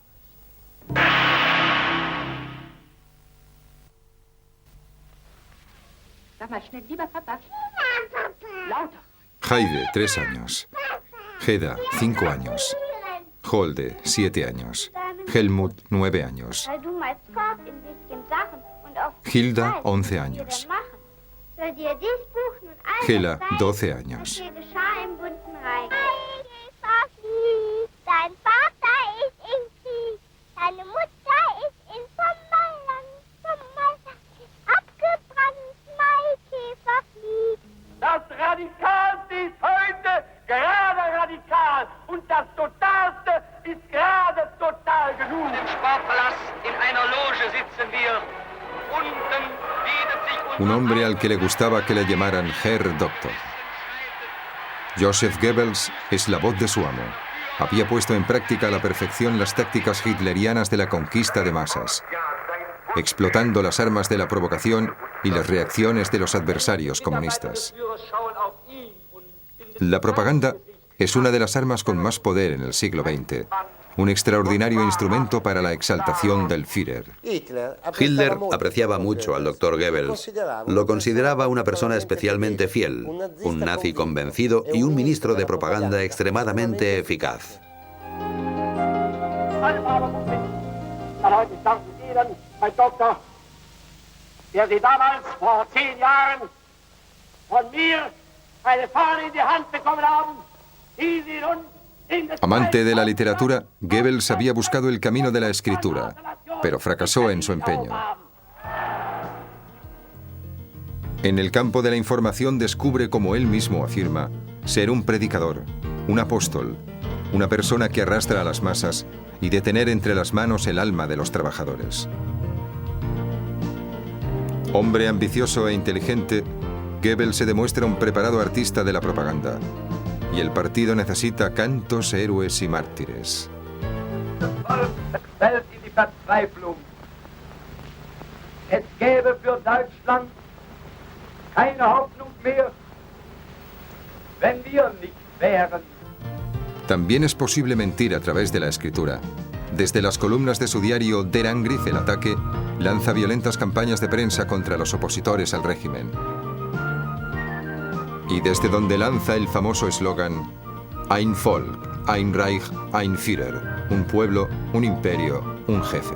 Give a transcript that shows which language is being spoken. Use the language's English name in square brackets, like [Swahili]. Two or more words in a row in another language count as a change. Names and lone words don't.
[Spanish] Heide, 3 años. Heda, 5 años. Holde, 7 años. Helmut, 9 años. Hilda, 11 años. Hela, 12 años. [German] Das Radikalste ist heute gerade radikal und das Totalste ist gerade total genug. Im Sportpalast in einer Loge sitzen wir. Unten bietet sich [Spanish] Un hombre al que le gustaba que le llamaran [German] Herr Doktor. [Spanish] Joseph Goebbels es la voz de su amo. Había puesto en práctica a la perfección las tácticas hitlerianas de la conquista de masas, explotando las armas de la provocación y las reacciones de los adversarios comunistas. La propaganda es una de las armas con más poder en el siglo XX, un extraordinario instrumento para la exaltación del Führer. Hitler apreciaba mucho al Dr. Goebbels. Lo consideraba una persona especialmente fiel, un nazi convencido y un ministro de propaganda extremadamente eficaz. [German] der Sie damals vor 10 Jahren von mir eine Fahne in die Hand bekommen haben, die Sie nun in das [Spanish] Amante de la literatura, Goebbels había buscado el camino de la escritura, pero fracasó en su empeño. En el campo de la información descubre, como él mismo afirma, ser un predicador, un apóstol, una persona que arrastra a las masas y de tener entre las manos el alma de los trabajadores. Hombre ambicioso e inteligente, Goebbels se demuestra un preparado artista de la propaganda. Y el partido necesita cantos, héroes y mártires. [German] Es gäbe für Deutschland keine Hoffnung mehr, wenn wir nicht wären. [Spanish] También es posible mentir a través de la escritura. Desde las columnas de su diario Der Angriff, el ataque, lanza violentas campañas de prensa contra los opositores al régimen. Y desde donde lanza el famoso eslogan [German] Ein Volk, ein Reich, ein Führer, [Spanish] un pueblo, un imperio, un jefe.